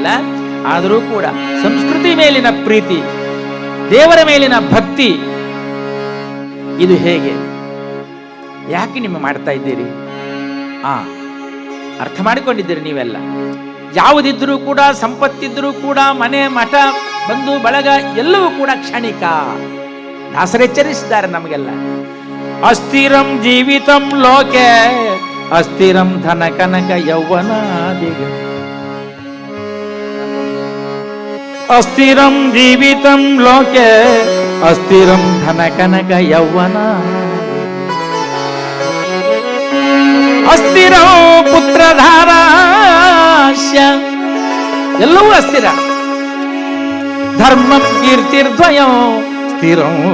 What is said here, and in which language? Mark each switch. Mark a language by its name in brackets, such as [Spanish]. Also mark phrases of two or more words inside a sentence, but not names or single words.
[Kannada] ಆದರೂ ಕೂಡ ಸಂಸ್ಕೃತಿ ಮೇಲಿನ ಪ್ರೀತಿ, ದೇವರ ಮೇಲಿನ ಭಕ್ತಿ, ಇದು ಹೇಗೆ, ಯಾಕೆ ನಿಮ್ಮ ಮಾಡ್ತಾ ಇದ್ದೀರಿ? ಅರ್ಥ ಮಾಡಿಕೊಂಡಿದ್ದೀರಿ ನೀವೆಲ್ಲ. ಯಾವುದಿದ್ರೂ ಕೂಡ, ಸಂಪತ್ತಿದ್ರೂ ಕೂಡ, ಮನೆ ಮಠ ಬಂಧು ಬಳಗ ಎಲ್ಲವೂ ಕೂಡ ಕ್ಷಣಿಕ. ದಾಸರೆಚ್ಚರಿಸಿದ್ದಾರೆ ನಮಗೆಲ್ಲ. [Sanskrit] ಅಸ್ಥಿರಂ ಜೀವಿತಂ ಲೋಕೆ ಅಸ್ಥಿರಂ ಧನ ಕನಕ ಯೌವನಾದಿಗ. ಅಸ್ಥಿರಂ ಜೀವಿತಂ ಲೋಕೆ ಅಸ್ಥಿರಂ ಧನ ಕನಕ ಯೌವನ. ಅಸ್ಥಿರೋ ಪುತ್ರಧಾರಾಶ್ಯ, [Kannada] ಎಲ್ಲವೂ ಅಸ್ಥಿರ. [Sanskrit] ಧರ್ಮಂ ಕೀರ್ತಿರ್ದ್ವಯೋ ಸ್ಥಿರಂ.